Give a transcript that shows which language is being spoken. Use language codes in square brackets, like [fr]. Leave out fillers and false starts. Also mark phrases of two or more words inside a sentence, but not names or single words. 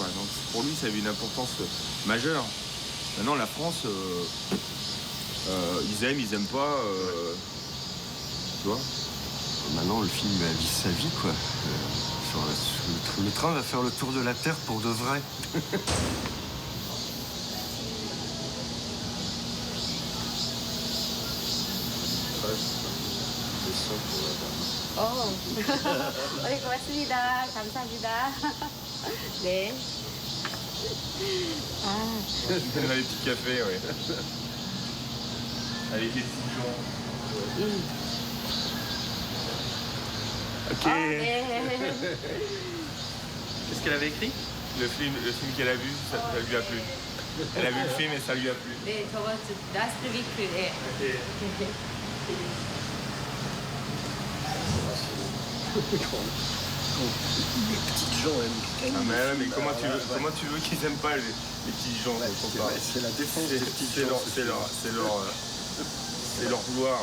[fr] Donc pour lui, ça avait une importance majeure. Maintenant, la France, ils aiment pas, tu vois. Maintenant, le film a vit sa vie, quoi. Le train va faire le tour de la Terre pour de vrai. [ko] 고맙습니다. 감사합니다. 네. [fr] Dans les petits cafés, oui. Avec les petits gens. Ok. Qu'est-ce qu'elle avait écrit? Le film qu'elle a vu, ça lui a plu. Elle a vu le film et ça lui a plu. [ko] 네, 저번 주 [en] last week. [ko] 네. [fr] Les petites gens aiment. Ah mais comment tu veux qu'ils aiment pas les petits gens? C'est la défense des petits gens. C'est leur vouloir.